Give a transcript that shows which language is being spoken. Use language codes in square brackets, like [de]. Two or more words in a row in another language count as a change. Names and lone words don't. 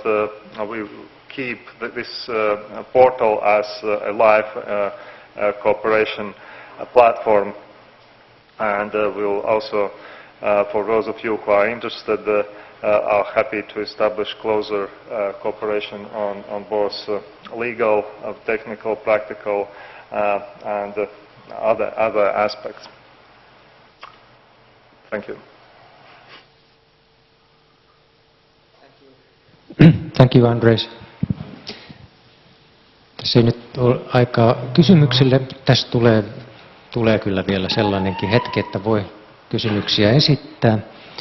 [en] we keep this portal as a live cooperation platform, and we'll also, for those of you who are interested, are happy to establish closer cooperation on both legal, technical, practical, and other aspects. Thank you. Thank you, Andres. [fi] Tässä ei nyt ole aikaa kysymyksille. Tässä tulee kyllä vielä sellainenkin hetki, että voi kysymyksiä esittää.